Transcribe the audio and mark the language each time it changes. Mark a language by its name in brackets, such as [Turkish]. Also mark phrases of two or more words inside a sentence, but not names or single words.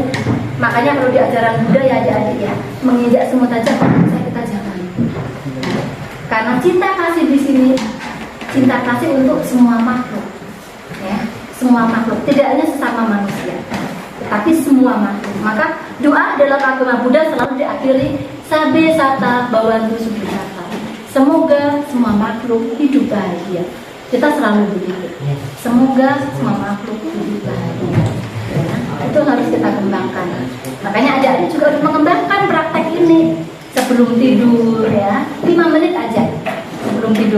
[Indonesian] Makanya kalau di ajaran Buddha ya adik-adik ya, menginjak semut aja bisa kita jangan. Karena cinta kasih di sini cinta kasih untuk semua makhluk, ya, semua makhluk, tidak hanya sesama manusia, tapi semua makhluk. Maka doa dalam agama Buddha selalu diakhiri [Pali] sabe sata bawantu subhata. [Indonesian] Semoga semua makhluk hidup bahagia. Kita selalu begitu. Semoga semua makhluk hidup bahagia. Ya, itu harus kita kembangkan. Makanya adik-adik juga harus mengembangkan praktek ini sebelum tidur ya, 5 menit aja sebelum tidur.